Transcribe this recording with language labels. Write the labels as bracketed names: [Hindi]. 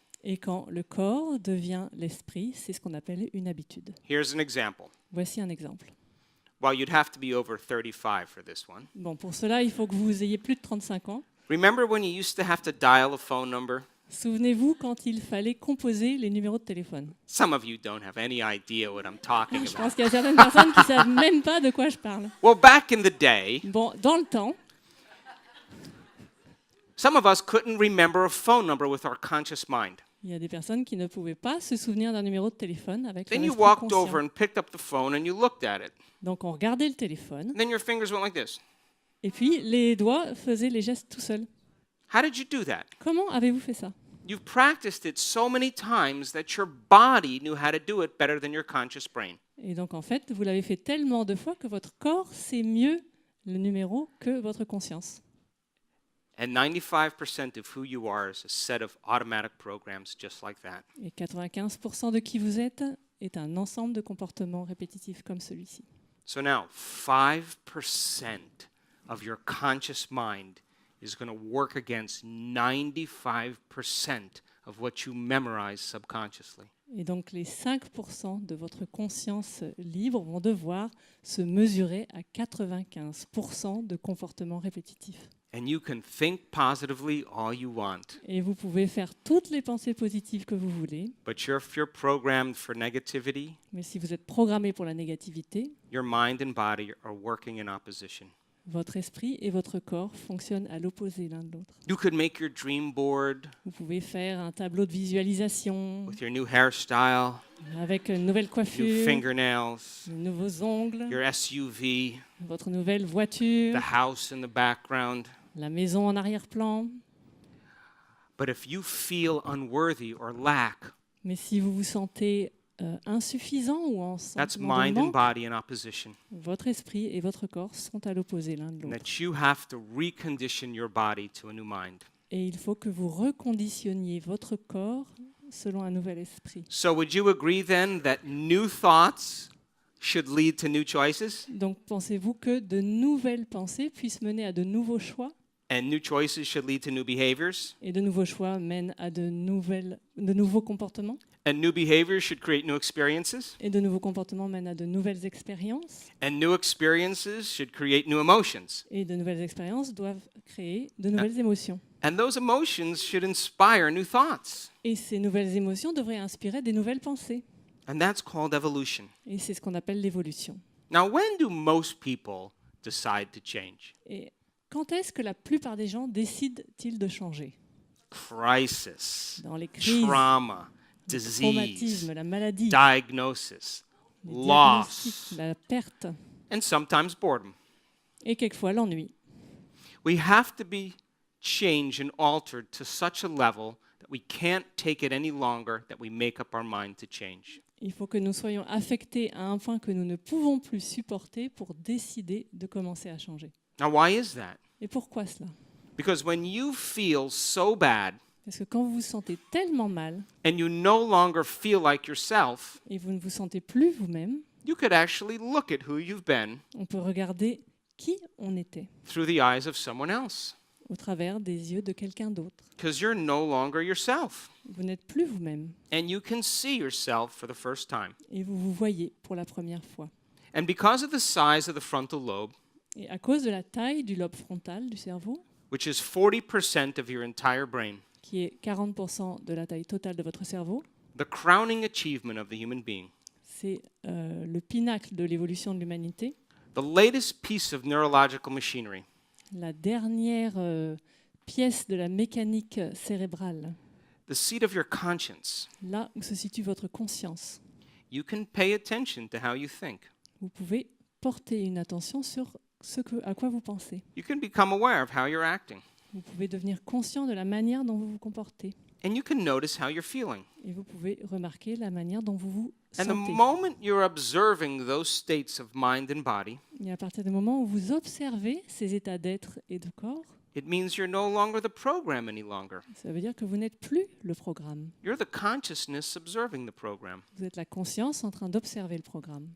[French] Et quand le corps devient l'esprit, c'est ce qu'on appelle une habitude. [English] Here's an example. [French] Voici un exemple. [English] Well, you'd have to be over 35 for this one. [French] Bon, pour cela, il faut que vous ayez plus de 35 ans. [English] Remember when you used to have to dial a phone number? [French] Souvenez-vous quand il fallait composer les numéros de téléphone. [English] Some of you don't have any idea what I'm talking [French] Je [English] about. [French] pense qu'il y a certaines personnes qui ne savent même pas de quoi je parle. [English] Well, back in the day, [French] Bon, dans le temps, [English] some of us couldn't remember a phone number with our conscious mind. [French] il y a des personnes qui ne pouvaient pas se souvenir d'un numéro de téléphone avec leur [English] Then you [French] esprit [English] walked over [French] conscient. [English] and picked up the phone and you looked at it. [French] Donc on regardait le téléphone [English] Then your fingers went like this. [French] et puis les doigts faisaient les gestes tout seuls. [English] How did you do that? [French] Comment avez-vous fait ça? [English] You've practiced it so many times that your body knew how to do it better than your conscious brain. [French] Et donc en fait, vous l'avez fait tellement de fois que votre corps sait mieux le numéro que votre conscience. [English] And 95% of who you are is a set of automatic programs just like that. [French] Et 95% de qui vous êtes est un ensemble de comportements répétitifs comme celui-ci. [English] So now, 5% of your conscious mind is going to work against 95% of what you memorize subconsciously. [French] Et donc les 5% de votre conscience libre vont devoir se mesurer à 95% de comportements répétitifs. [English] And you can think positively all you want. [French] Et vous pouvez faire toutes les pensées positives que vous voulez. [English] But if you're programmed for negativity, [French] Mais si vous êtes programmé pour la négativité, [English] your mind and body are working in opposition. [French] votre esprit et votre corps fonctionnent à l'opposé l'un de l'autre. [English] You could make your dream board [French] Vous pouvez faire un tableau de visualisation [English] with your new hairstyle, [French] avec une nouvelle [English] new [French] coiffure, [English] fingernails, [French] de nouveaux ongles, [English] your SUV, [French] votre nouvelle voiture, [English] the house in the background. [French] la maison en arrière-plan. [English] But if you feel unworthy or lack, [French] Mais si vous vous sentez insuffisant ou en [English] that's [French] sentiment de [English] mind and [French] manque, [English] body in opposition. [French] votre esprit et votre corps sont à l'opposé l'un de [English] And [French] l'autre. [English] that you have to recondition your body to a new mind. [French] Et il faut que vous reconditionniez votre corps selon un nouvel esprit. [English] So would you agree then that new thoughts should lead to new choices? [French] Donc pensez-vous que de nouvelles pensées puissent mener à de nouveaux choix [English] And new choices should lead to new behaviors? [French] et de nouveaux choix mènent à de nouveaux comportements [English] And new behaviors should create new experiences? [French] et de nouveaux comportements mènent à de nouvelles expériences [English] And new experiences should create new emotions? [French] et de nouvelles expériences doivent créer de nouvelles émotions. [English] And those emotions should inspire new thoughts. [French] Et ces nouvelles émotions devraient inspirer des nouvelles pensées. [English] And that's called evolution. [French] Et c'est ce qu'on appelle l'évolution. [English] Now, when do most people decide to change? [French] Et quand est-ce que la plupart des gens décident-ils de changer? [English] Crisis, [French] Dans les crises, [English] trauma, [French] le [English] disease, [French] traumatisme, la maladie, [English] diagnosis, [French] les [English] loss, [French] diagnostics, la perte [English] and sometimes boredom. [French] et quelquefois l'ennui. [English] We have to be changed and altered to such a level that we can't take it any longer, that we make up our mind to change. [French] Il faut que nous soyons affectés à un point que nous ne pouvons plus supporter pour décider de commencer à changer. [English] Now, why is that? [French] Et pourquoi cela? [English] Because when you feel so bad [French] Parce que quand vous vous sentez tellement mal [English] and you no longer feel like yourself, [French] et vous ne vous sentez plus vous-même, [English] you could actually look at who you've been [French] on peut regarder qui on était [English] through the eyes of someone else. [French] au travers des yeux de quelqu'un d'autre. [English] Because you're no longer yourself. [French] Vous n'êtes plus vous-même [English] And you can see yourself for the first time. [French] et vous vous voyez pour la première fois. [English] And because of the size of the frontal lobe, [French] Et à cause de la taille du lobe frontal du cerveau, [English] which is 40% of your entire brain, [French] qui est 40% de la taille totale de votre cerveau, [English] the crowning achievement of the human being, [French] c'est le pinacle de l'évolution de l'humanité, [English] the latest piece of neurological machinery, [French] la dernière pièce de la mécanique cérébrale, [English] the seat of your conscience. [French] là où se situe votre conscience. [English] You can pay attention to how you think. [French] Vous pouvez porter une attention sur à quoi vous pensez. [English] You can become aware of how you're acting. [French] Vous pouvez devenir conscient de la manière dont vous vous comportez. [English] And you can notice how you're feeling. [French] Et vous pouvez remarquer la manière dont vous vous [English] And the [French] sentez. [English] moment you're observing those states of mind and body, [French] Et à partir du moment où vous observez ces états d'être et de corps, [English] it means you're no longer the program any longer. [French] ça veut dire que vous n'êtes plus le programme. [English] You're the consciousness observing the program. [French] Vous êtes la conscience en train d'observer le programme.